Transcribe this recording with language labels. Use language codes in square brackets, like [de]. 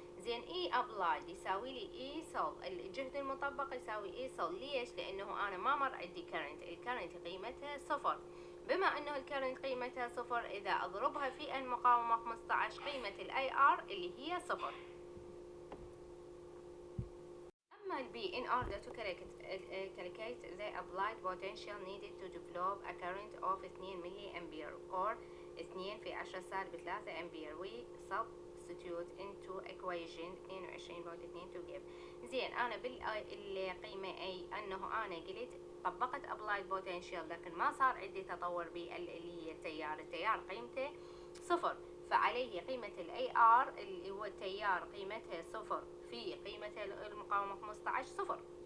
[ar] زين إي أبلايد يساوي لي إي سول، الجهد المطبق يساوي إي سول. ليش؟ لأنه أنا ما مر عندي كرنت، الكرنت قيمتها 0. بما أنه الكرنت قيمتها 0 إذا أضربها في المقاومة 15 قيمة الأي آر اللي هي 0. أما البي [en] in order to calculate the applied potential needed to develop a current of 2 milliampere or [ar] 2 في 10 سالب 3 أمبير. [en] we substitute into equation 22.2 to give. [ar] زين أنا بالقيمة أي أنه أنا قلت طبقت applied potential لكن ما صار عندي تطور باللي هي التيار قيمته 0، فعليه قيمة الاي ار اللي هو التيار قيمتها 0 في قيمة المقاومة 15 0.